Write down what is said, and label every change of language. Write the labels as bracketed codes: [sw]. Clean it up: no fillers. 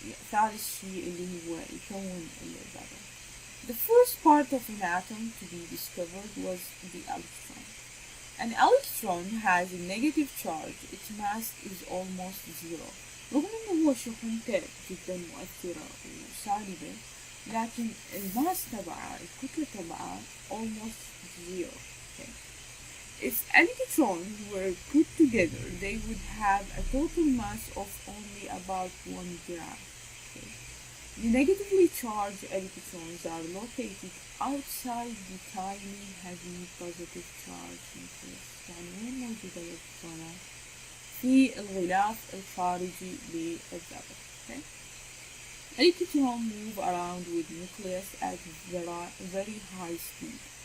[ar] ثالث شيء اللي هو يكون الذرة. [en] The first part of an atom to be discovered was the electron. An electron has a negative charge. Its mass is almost zero. [ar] رغم انه هو شحنته جدا مؤثرة وسالبة، لكن الماس تبعه الكتلة تبعه [en] almost zero. Okay. If electrons were put together, they would have a total mass of only about 1 gram. Okay. The negatively charged electrons are located outside the tiny heavy positive charge nucleus. [ar] يعني وين موجودة الإلكترونات؟ في الغلاف الخارجي للذرة. [en] Okay. Electrons move around with nucleus at very high speed.